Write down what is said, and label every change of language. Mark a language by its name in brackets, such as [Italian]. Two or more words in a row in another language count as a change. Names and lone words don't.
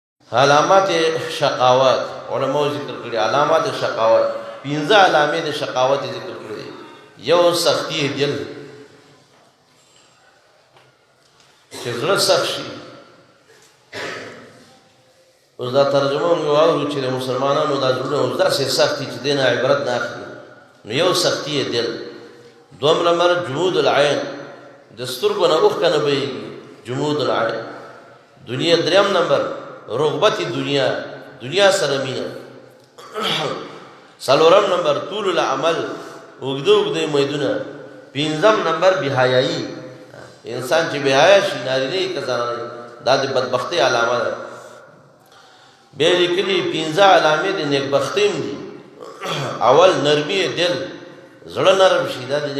[Arabic] علامات شقاوت [Pashto] علماء ذکر کړي [Arabic] علامات شقاوت [Pashto] 15 علامې د شقاوت ذکر کړي یو [Urdu] سختی دل [Pashto] چې زړه سخت شي اوس دا ترجمه موږ واورو چې مسلمانانو دا زړه اوس داسې سختي چې دینه عبرت نه اخلي نو یو [Urdu] سختی دل دوم نمبر [Arabic] جمود العين [Pashto] د سترګو نه اوښکه نه بهیږي [Arabic] جمود العين [Pashto] دنیا دریم نمبر رغبت دنیا سره مینه څلورم نمبر [Arabic] طول العمل [Pashto] اوږده میدونه پنځم نمبر بېحیایي انسان چې بېحیا شي نارینه یې که زنانه دا د بدبختۍ علامه ده بیا یې لیکلي 15 علامې د نیکبختۍ هم دي اول [Urdu] نرمي دل [Pashto] زړه نرم شي دا د